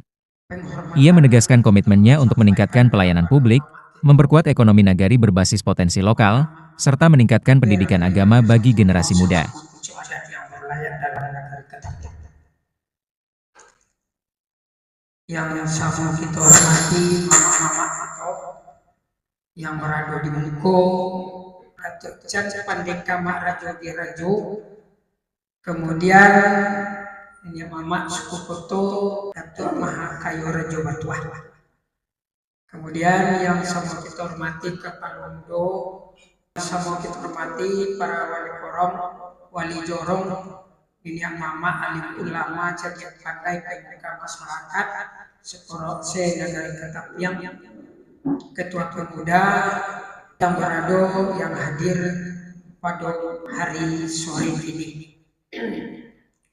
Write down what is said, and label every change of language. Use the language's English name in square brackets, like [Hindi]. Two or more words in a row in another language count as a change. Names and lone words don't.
[Indonesian] Ia menegaskan komitmennya untuk meningkatkan pelayanan publik, memperkuat ekonomi nagari berbasis potensi lokal, serta meningkatkan pendidikan agama bagi generasi muda. Yang sama kita hormati mama-mama atau yang berada di Bengko, Datuk Pandeka Makrajo Dirajo. Kemudian ini Mamak suku Koto Datuk Mahakayo Rajo Batuah. Kemudian yang sama kita hormati Kepala Mudo, sama kita hormati para wali korom, wali jorong, ini yang Mama alim ulama cerdik pandai pendidikan masyarakat, se-Nagari Katapiang, ketua pemuda yang berada yang hadir pada hari sore ini.